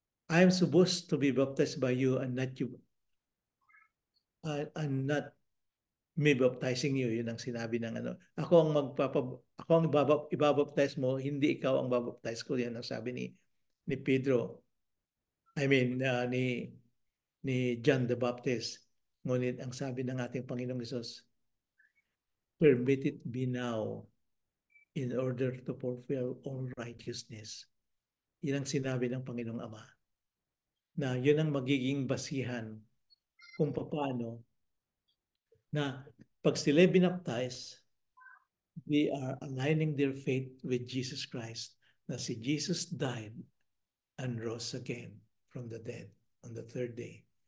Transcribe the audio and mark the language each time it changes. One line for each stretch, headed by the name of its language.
English: I am supposed to be baptized by you and not you, and not me baptizing you.
Filipino: Yun ang sinabi ng ano. Ako ang ibabaptize mo, hindi ikaw ang babaptize ko. Yan ang sabi ni Pedro.
English: I mean, ni John the Baptist.
Filipino: Ngunit ang sabi ng ating Panginoong Hesus,
English: permit it be now in order to fulfill all righteousness.
Filipino: Yan ang sinabi ng Panginoong Ama. Na yun ang magiging basihan kung paano na pag sila binaptize,
English: they are aligning their faith with Jesus Christ,
Filipino: na si
English: Jesus died and rose again from the dead on the third day.